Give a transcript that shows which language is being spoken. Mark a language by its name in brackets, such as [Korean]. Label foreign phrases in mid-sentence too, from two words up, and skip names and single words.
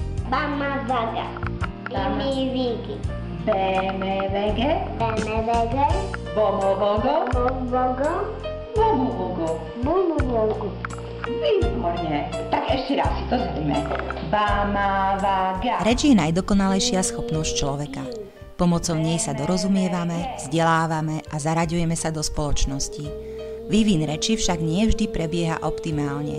[Slovak] Mama vaga. Mimi vigi. Beme vege. Bene vege. Bomo vogo. Vogo. Bomo vogo. Bumu vogu. Výborne. Tak ešte raz si to zrejme. Bama vaga. Reč je najdokonalejšia schopnosť človeka. Pomocou nej sa dorozumievame, vzdelávame a zaraďujeme sa do spoločnosti. Vývin reči však nie vždy prebieha optimálne.